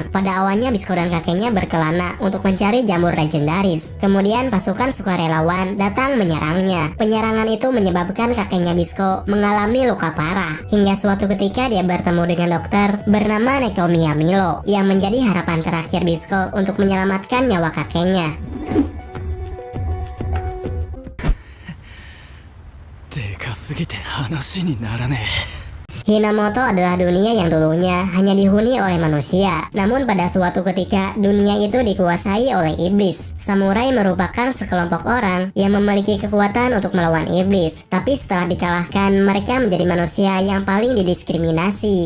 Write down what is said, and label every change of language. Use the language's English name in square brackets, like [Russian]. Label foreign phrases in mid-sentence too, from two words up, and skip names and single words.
[Indonesian] Pada awalnya Bisco dan kakeknya berkelana untuk mencari jamur legendaris. Kemudian pasukan sukarelawan datang menyerangnya. Penyerangan itu menyebabkan kakeknya Bisco mengalami luka parah. Hingga suatu ketika dia bertemu dengan dokter bernama Nekomi Yamilo yang menjadi harapan terakhir Bisco untuk menyelamatkan nyawa kakeknya. [Japanese] でかすぎて話にならねえ。 [Indonesian] Hinamoto adalah dunia yang dulunya hanya dihuni oleh manusia. Namun pada suatu ketika, dunia itu dikuasai oleh iblis. Samurai merupakan sekelompok orang yang memiliki kekuatan untuk melawan iblis. Tapi setelah dikalahkan, mereka menjadi manusia yang paling didiskriminasi.